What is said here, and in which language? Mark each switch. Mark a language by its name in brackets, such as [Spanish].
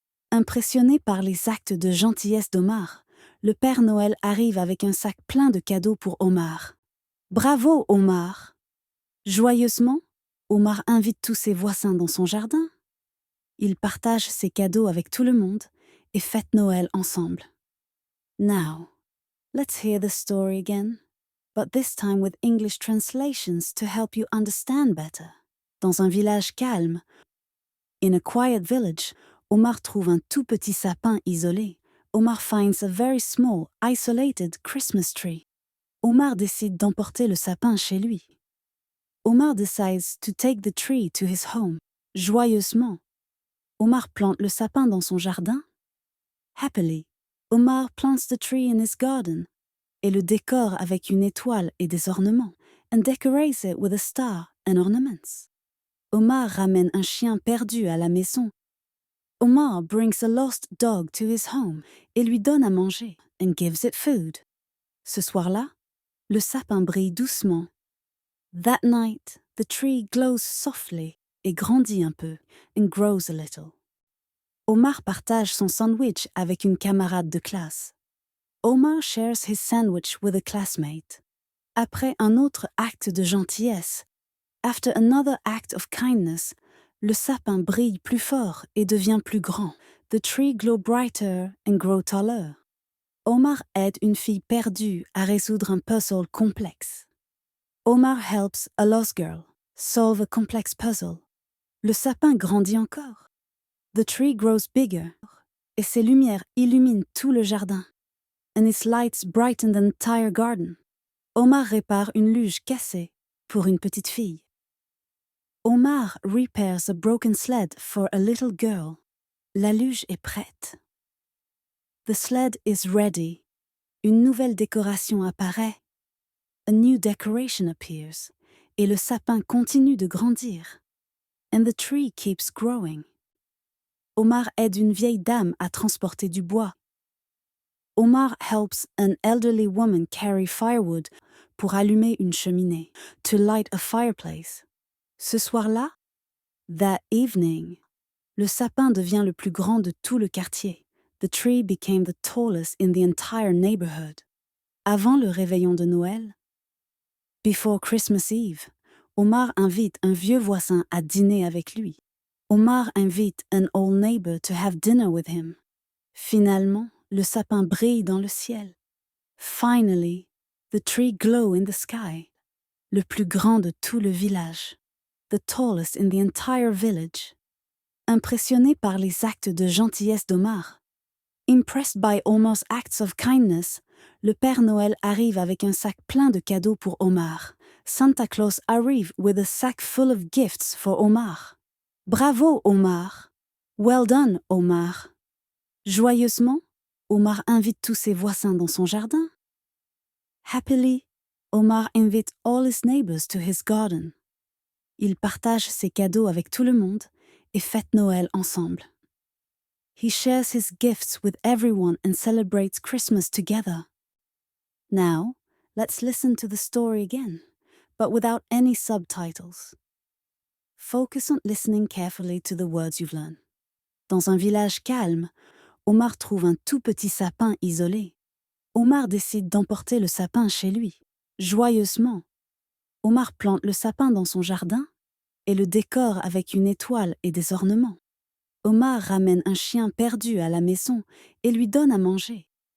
[French] Impressionné par les actes de gentillesse d'Omar, le Père Noël arrive avec un sac plein de cadeaux pour Omar. Bravo, Omar! Joyeusement, Omar invite tous ses voisins dans son jardin. Il partage ses cadeaux avec tout le monde et fête Noël ensemble. [English] Now, let's hear the story again, but this time with English translations to help you understand better. [French] Dans un village calme, [English] in a quiet village, [French] Omar trouve un tout petit sapin isolé. [English] Omar finds a very small, isolated Christmas tree. [French] Omar décide d'emporter le sapin chez lui. [English] Omar decides to take the tree to his home. [French] Joyeusement. Omar plante le sapin dans son jardin. [English] Happily, Omar plants the tree in his garden [French] et le décore avec une étoile et des ornements, [English] and decorates it with a star and ornaments. [French] Omar ramène un chien perdu à la maison. [English] Omar brings a lost dog to his home [French] et lui donne à manger, [English] and gives it food. [French] Ce soir-là, le sapin brille doucement. [English] That night, the tree glows softly [French] et grandit un peu, [English] and grows a little. [French] Omar partage son sandwich avec une camarade de classe. [English] Omar shares his sandwich with a classmate. [French] Après un autre acte de gentillesse, [English] after another act of kindness, [French] le sapin brille plus fort et devient plus grand. [English] The tree glow brighter and grow taller. [French] Omar aide une fille perdue à résoudre un puzzle complexe. [English] Omar helps a lost girl solve a complex puzzle. [French] Le sapin grandit encore. [English] The tree grows bigger, [French] et ses lumières illuminent tout le jardin. [English] And its lights brighten the entire garden. [French] Omar répare une luge cassée pour une petite fille. [English] Omar repairs a broken sled for a little girl. [French] La luge est prête. [English] The sled is ready. [French] Une nouvelle décoration apparaît. [English] A new decoration appears. [French] Et le sapin continue de grandir. [English] And the tree keeps growing. [French] Omar aide une vieille dame à transporter du bois. [English] Omar helps an elderly woman carry firewood [French] pour allumer une cheminée, [English] to light a fireplace. [French] Ce soir-là, [English] that evening, [French] le sapin devient le plus grand de tout le quartier. [English] The tree became the tallest in the entire neighborhood. [French] Avant le réveillon de Noël, [English] before Christmas Eve, [French] Omar invite un vieux voisin à dîner avec lui. [English] Omar invite an old neighbor to have dinner with him. [French] Finalement, le sapin brille dans le ciel. [English] Finally, the tree glows in the sky. [French] le plus grand de tout le village, [English] the tallest in the entire village. [French] Impressionné par les actes de gentillesse d'Omar, [English] impressed by Omar's acts of kindness, [French] le Père Noël arrive avec un sac plein de cadeaux pour Omar. [English] Santa Claus arrive with a sack full of gifts for Omar. Bravo, Omar! Well done, Omar! [French] Joyeusement, Omar invite tous ses voisins dans son jardin. [English] Happily, Omar invite all his neighbors to his garden. [French] Il partage ses cadeaux avec tout le monde et fête Noël ensemble. [English] He shares his gifts with everyone and celebrates Christmas together. Now, let's listen to the story again, but without any subtitles. Focus on listening carefully to the words you've learned. [French] Dans un village calme, Omar trouve un tout petit sapin isolé. Omar décide d'emporter le sapin chez lui, joyeusement. Omar plante le sapin dans son jardin et le décore avec une étoile et des ornements. Omar ramène un chien perdu à la maison et lui donne à manger.